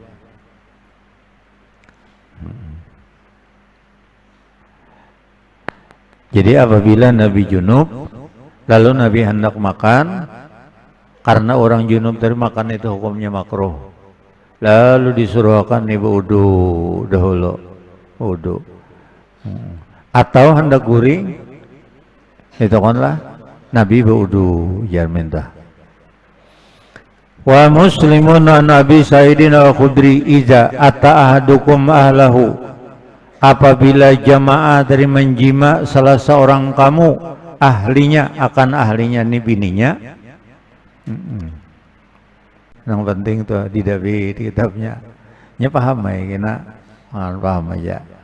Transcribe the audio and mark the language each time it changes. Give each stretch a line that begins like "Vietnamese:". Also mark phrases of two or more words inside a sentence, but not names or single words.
Banjar: Jadi apabila Nabi junub lalu Nabi hendak makan, karena orang junub dari makan itu hukumnya makruh, lalu disuruhkan nih wudu dahulu, wudu. Atau hendak guring, itu kanlah Nabi berwudu minta.
Arabic: ومسلم عن أبي سعيد الخدري إذا أتى أحدكم أهله,
Banjar: apabila jamaah dari menjima salah seorang kamu ahlinya, akan ahlinya nih bininya. Yang penting tuh di kitabnya nya paham ya kena paham aja.